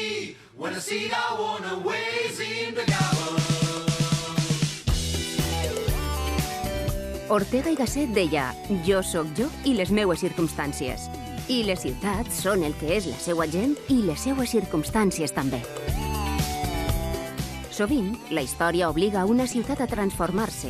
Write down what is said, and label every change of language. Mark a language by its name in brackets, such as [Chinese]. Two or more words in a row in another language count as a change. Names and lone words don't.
[Catalan] when I see I wanna ways in the gallows. Ortega i Gasset deia: jo sóc jo i les meues circumstàncies. I les ciutats són el que és la seua gent i les seues circumstàncies també. Sovint, la història obliga una ciutat a transformar-se.